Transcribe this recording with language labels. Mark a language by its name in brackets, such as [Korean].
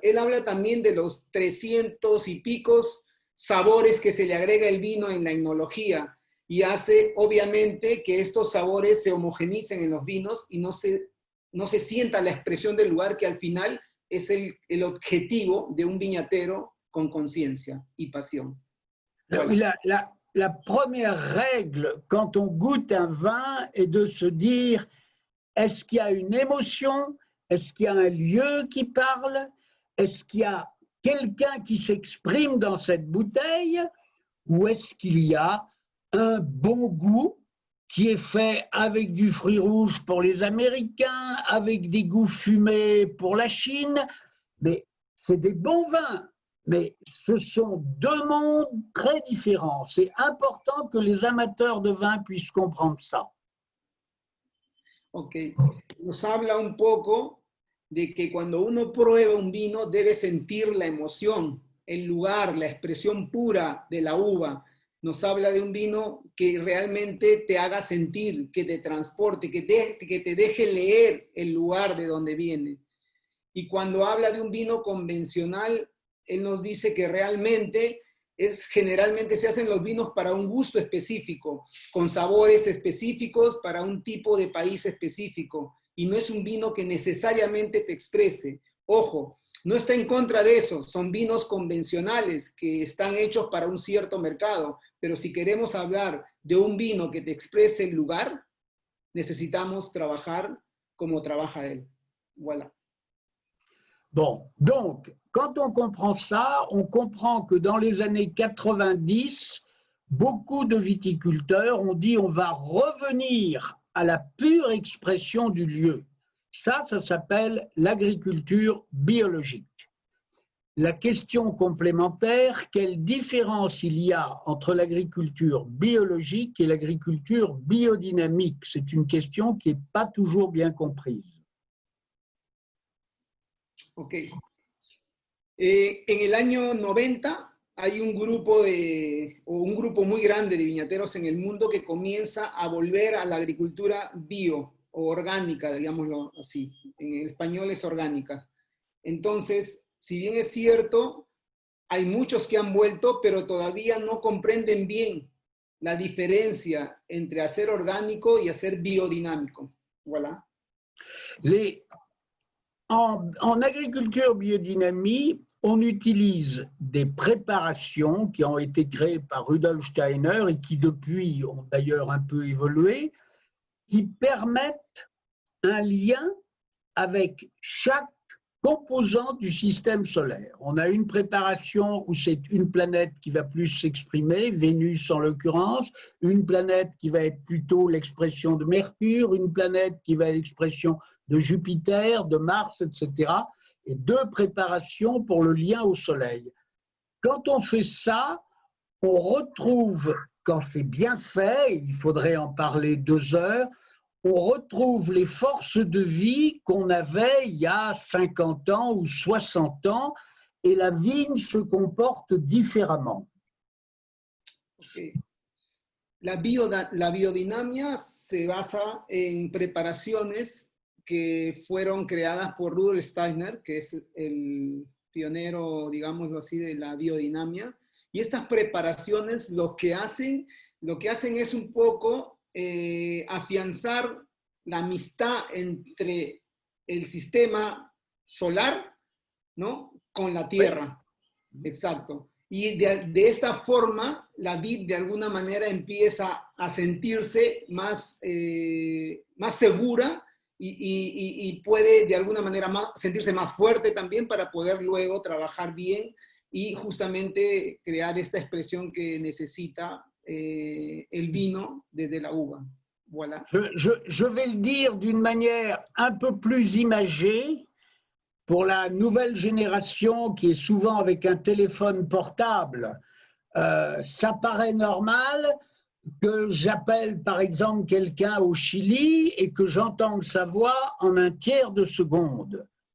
[Spanish] Él habla también de los 300 y picos sabores que se le agrega el vino en la enología y hace obviamente que estos sabores se homogenicen en los vinos y no se sienta la expresión del lugar, que al final es el objetivo de un viñatero con conciencia y pasión. [French] Voilà. La première règle quand on goûte un vin est de se dire, est-ce qu'il y a une émotion? Est-ce qu'il y a un lieu qui parle? Est-ce qu'il y a quelqu'un qui s'exprime dans cette bouteille? Ou est-ce qu'il y a un bon goût qui est fait avec du fruit rouge pour les Américains, avec des goûts fumés pour la Chine? Mais c'est des bons vins. Mais ce sont deux mondes très différents. C'est important que les amateurs de vin puissent comprendre ça. [Spanish] Ok, nos habla un poco de que cuando uno prueba un vino debe sentir la emoción, el lugar, la expresión pura de la uva. Nos habla de un vino que realmente te haga sentir, que te transporte, que te deje leer el lugar de donde viene. Y cuando habla de un vino convencional, él nos dice que realmente generalmente se hacen los vinos para un gusto específico, con sabores específicos para un tipo de país específico, y no es un vino que necesariamente te exprese. Ojo, no está en contra de eso, son vinos convencionales que están hechos para un cierto mercado, pero si queremos hablar de un vino que te exprese el lugar, necesitamos trabajar como trabaja él. [French] Voilà. Bon, donc, quand on comprend ça, on comprend que dans les années 90, beaucoup de viticulteurs ont dit on va revenir à la pure expression du lieu. Ça s'appelle l'agriculture biologique. La question complémentaire, quelle différence il y a entre l'agriculture biologique et l'agriculture biodynamique? C'est une question qui n'est pas toujours bien comprise. Ok. [Spanish] En el año 90 hay un grupo muy grande de viñateros en el mundo que comienza a volver a la agricultura bio o orgánica, digámoslo así. En español es orgánica. Entonces, si bien es cierto, hay muchos que han vuelto, pero todavía no comprenden bien la diferencia entre hacer orgánico y hacer biodinámico. [French] Voilà. En agriculture biodynamie, on utilise des préparations qui ont été créées par Rudolf Steiner et qui depuis ont d'ailleurs un peu évolué, qui permettent un lien avec chaque composant du système solaire. On a une préparation où c'est une planète qui va plus s'exprimer, Vénus en l'occurrence, une planète qui va être plutôt l'expression de Mercure, une planète qui va être l'expression de Jupiter, de Mars, etc. Et deux préparations pour le lien au Soleil. Quand on fait ça, on retrouve, quand c'est bien fait, il faudrait en parler 2 heures, on retrouve les forces de vie qu'on avait il y a 50 ans ou 60 ans, et la vigne se comporte différemment. Okay. [Spanish] La biodinamia se basa en preparaciones que fueron creadas por Rudolf Steiner, que es el pionero, digámoslo así, de la biodinamia. Y estas preparaciones lo que hacen es un poco afianzar la amistad entre el sistema solar, ¿no?, con la Tierra. Exacto. Y de esta forma, la vid de alguna manera empieza a sentirse más segura y puede de alguna manera sentirse más fuerte también para poder luego trabajar bien y justamente crear esta expresión que necesita el vino desde la uva. [French] Voilà. Je vais le dire d'une manière un peu plus imagée pour la nouvelle génération qui est souvent avec un téléphone portable. Ça paraît normal que j'appelle par exemple quelqu'un au Chili et que j'entende sa voix en un tiers de seconde.